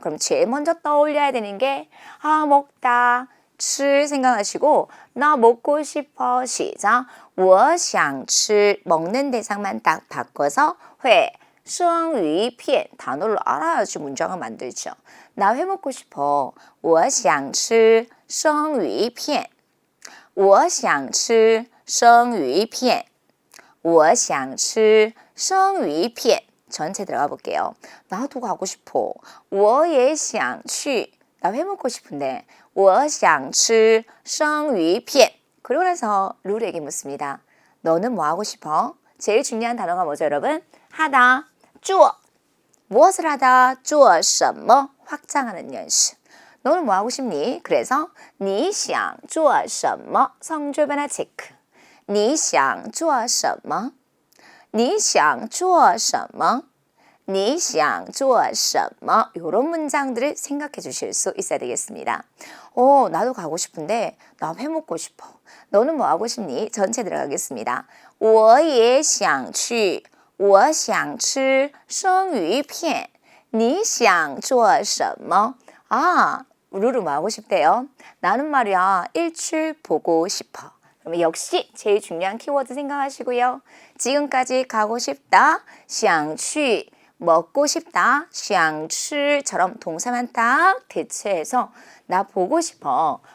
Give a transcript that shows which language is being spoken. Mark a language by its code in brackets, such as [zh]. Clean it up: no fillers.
[ko] 그럼 제일 먼저 떠올려야 되는 게 먹다, 칠 생각하시고 나 먹고 싶어 시작 [zh] 我想吃 [ko] 먹는 대상만 딱 바꿔서 회, [zh] 生鱼片 [ko] 단어를 알아야지 문장을 만들죠. 나 회 먹고 싶어 [zh] 我想吃生鱼片我想吃生鱼片我想吃生鱼片 [ko] 전체 들어가 볼게요. 나도 가고 싶어 [zh] 我也想去 [ko] 나 회 먹고 싶은데 [zh] 我想吃生鱼片 [ko] 그러고 나서 룰에게 묻습니다. 너는 뭐 하고 싶어? 제일 중요한 단어가 뭐죠 여러분? 하다, 做 무엇을 하다, [zh] 做什么 [ko] 확장하는 연습. 너는 뭐 하고 싶니? 그래서 [zh] 你想做什么 [ko] 성조 변화 체크. [zh] 你想做什么你想做什么你想做什么? [ko] 이런 문장들을 생각해 주실 수 있어야 되겠습니다. 나도 가고 싶은데 나 회 먹고 싶어. 너는 뭐 하고 싶니? 전체 들어가겠습니다. [zh] 我也想去我想吃生鱼片你想做什么? [ko] 루루 뭐 하고 싶대요? 나는 말이야 일출 보고 싶어. 그러면 역시 제일 중요한 키워드 생각하시고요. 지금까지 가고 싶다, [zh] 想去 [ko] 먹고 싶다, [zh] 想吃 [ko] 처럼 동사만 딱 대체해서 나 보고 싶어.